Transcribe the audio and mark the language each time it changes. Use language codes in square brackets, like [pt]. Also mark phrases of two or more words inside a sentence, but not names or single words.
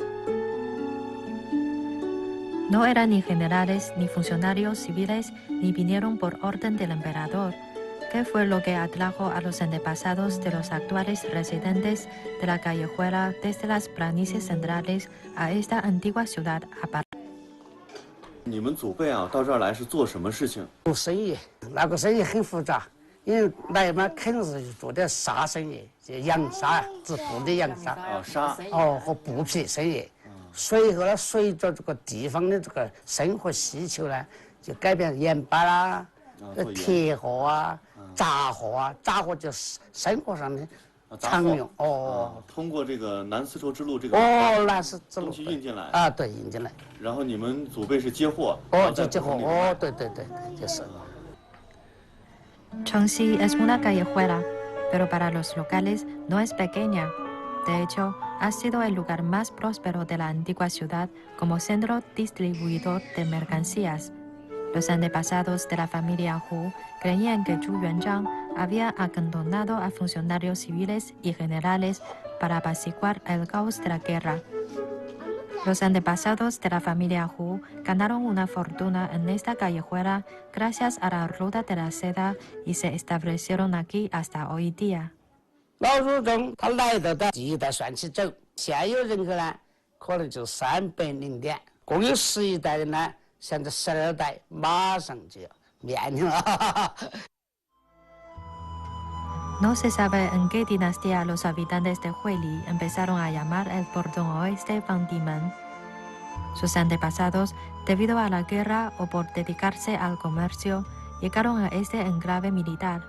[es] No eran ni generales ni funcionarios civiles, ni vinieron por orden del emperador. ¿Qué fue lo que atrajo a los antepasados de los actuales residentes de la callejuela desde las planicies centrales a esta antigua ciudad? [zh] 你们祖辈啊，到这儿来是做什么事情？做生意，那个生意很复杂，因为来嘛肯定是做点纱生意，就洋纱，织布的洋纱。纱。和布匹生意。随后呢，随着这个地方的这个生活需求呢，就改变盐巴啦、铁货啊、杂货啊，杂货就是生活上的常用。通过这个南丝绸之路这个南丝之路东西运进来啊，对，运进来。然后你们祖辈是接货。就接货。对，就是。 [es] Chongxi es una callejuela, pero para los locales no es pequeña. De hecho, ha sido el lugar más próspero de la antigua ciudad como centro distribuidor de mercancías. Los antepasados de la familia Hu creían que Zhu Yuanzhang había acantonado a funcionarios civiles y generales para apaciguar el caos de la guerra. Los antepasados de la familia Hu ganaron una fortuna en esta callejuela gracias a la ruta de la seda y se establecieron aquí hasta hoy día. [zh] 老祖宗他来到的第一代算起走，现有人口呢，可能就300点，共有11代人呢，现在12代马上就要面临了。 [es] No se sabe en qué dinastía los habitantes de Huili empezaron a llamar el Bordón Oeste Bandimen. Sus antepasados, debido a la guerra o por dedicarse al comercio, llegaron a este enclave militar.